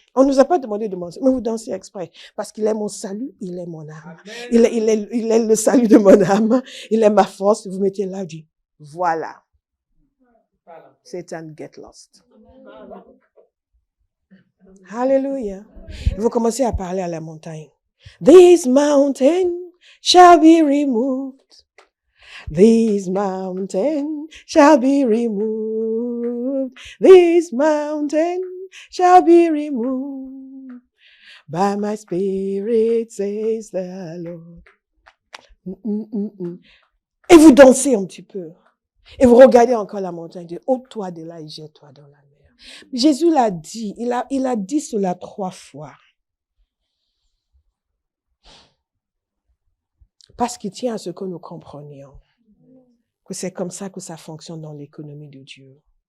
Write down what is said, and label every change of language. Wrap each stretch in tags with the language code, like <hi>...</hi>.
<fr>On ne nous a pas demandé de danser, mais vous dansez exprès. Parce qu'il est mon salut, il est mon âme. Il est le salut de mon âme. Il est ma force. Vous mettez là, dit, voilà.</fr> <en>Satan, get lost.</en> <fr>Hallelujah. Et vous commencez à parler à la montagne.</fr> <en>This mountain shall be removed. This mountain shall be removed. This mountain shall be removed. By my spirit, says the Lord.</en> <fr>Et vous dansez un petit peu. Et vous regardez encore la montagne. Dieu, ôte-toi de là et jette-toi dans la mer. Jésus l'a dit. Il a dit cela 3 fois. Parce qu'il tient à ce que nous comprenions. Que c'est comme ça que ça fonctionne dans l'économie de Dieu.</fr>